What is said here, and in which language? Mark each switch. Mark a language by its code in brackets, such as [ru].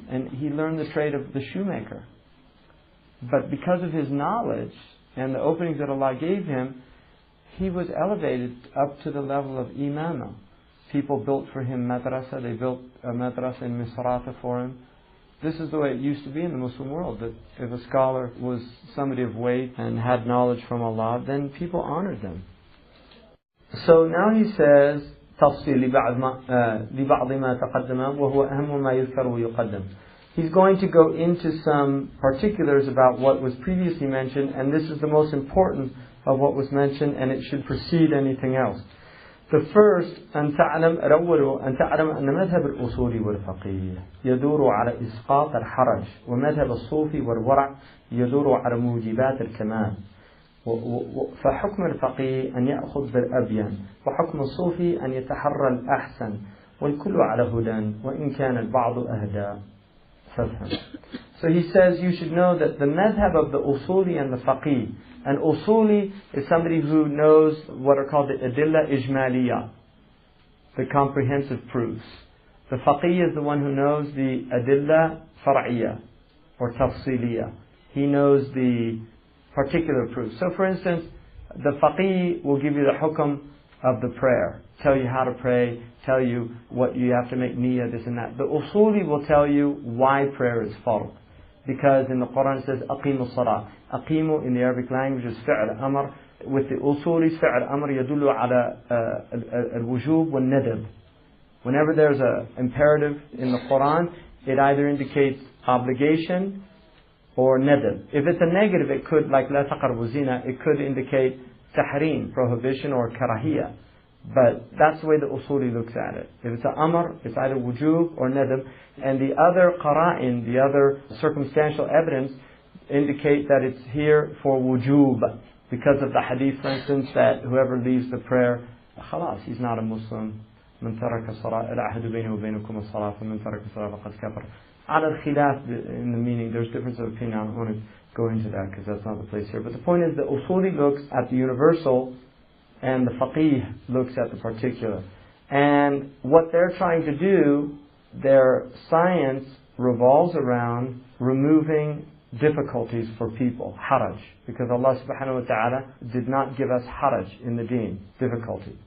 [en] And he learned the trade of the shoemaker. But because of his knowledge and the openings that Allah gave him, he was elevated up to the level of imama. People built for him madrasa. They built a madrasa in Misrata for him. This is the way it used to be in the Muslim world, that if a scholar was somebody of weight and had knowledge from Allah, then people honored them. So now he says, [ar] تفصيل لبعض ما تقدم وهو أهم ما يذكر ويقدم. [en] He's going to go into some particulars about what was previously mentioned, and this is the most important of what was mentioned, and it should precede anything else. The first, [ar] أن تعلم أن مذهب الأصول والفقيه يدور على إسقاط الحرج، ومذهب الصوفي والورع يدور على موجبات الكمال. فحكم الفقيه أن يأخذ بالأبين، وحكم الصوفي أن يتحرى الأحسن، والكل على هدى وإن كان البعض أهدى. [en] So he says you should know that the madhab of the usuli and the faqih. An usuli is somebody who knows what are called the adilla ijmaliyah, the comprehensive proofs. The faqih is the one who knows the adilla far'iyah or tafsiliyah. He knows the particular proofs. So for instance, the faqih will give you the hukum of the prayer, tell you how to pray, tell you what you have to make niyyah, this and that. The usuli will tell you why prayer is fard. Because in the Quran it says, [ar] أقيموا الصلاة. أقيموا [en] in the Arabic language is [ar] فعل أمر. [en] With the usuli, [ar] فعل أمر يدل على الوجوب والندب. [en] Whenever there's an imperative in the Quran, it either indicates obligation or nadab. If it's a negative, it could, like [ar] لا تقربوا الزنا, [en] it could indicate tahrim, prohibition, or karahiyah. But that's the way the usuli looks at it. If it's an amr, it's either wujub or nadab. And the other qara'in, the other circumstantial evidence, indicate that it's here for wujub. Because of the hadith, for instance, that whoever leaves the prayer, khalas, he's not a Muslim. [ar] من ترك الصلاة العهد بينه وبينكم الصلاة فمن ترك الصلاة فقد كفر. على الخلاف [en] in the meaning, there's difference of opinion. I don't want to go into that because that's not the place here. But the point is, the usuli looks at the universal, and the faqih looks at the particular. And what they're trying to do, their science revolves around removing difficulties for people, haraj, because Allah subhanahu wa ta'ala did not give us haraj in the deen, difficulty.